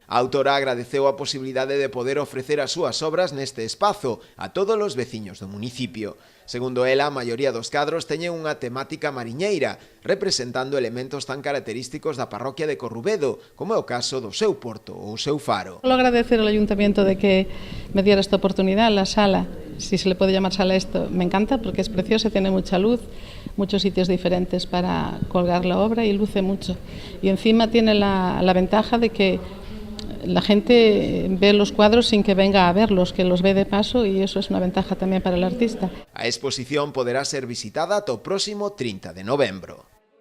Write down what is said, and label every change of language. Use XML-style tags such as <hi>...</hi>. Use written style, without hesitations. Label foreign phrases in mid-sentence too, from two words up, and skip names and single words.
<gl>A autora agradeceu a posibilidade de poder ofrecer as súas obras neste espazo a todos os veciños do municipio. Segundo ela, a maioría dos cadros teñen unha temática mariñeira, representando elementos tan característicos da parroquia de Corrubedo, como é o caso do seu porto ou o seu faro.</gl> <es>Solo agradecer al Ayuntamiento de que me diera esta oportunidad, la sala, si se le puede llamar sala esto, me encanta porque es preciosa, tiene mucha luz, muchos sitios diferentes para colgar la obra y luce mucho. Y encima tiene la ventaja de que la gente ve los cuadros sin que venga a verlos, que los ve de paso, y eso es una ventaja también para el artista.</es> <gl>A exposición poderá ser visitada ata o próximo 30 de novembro.</gl>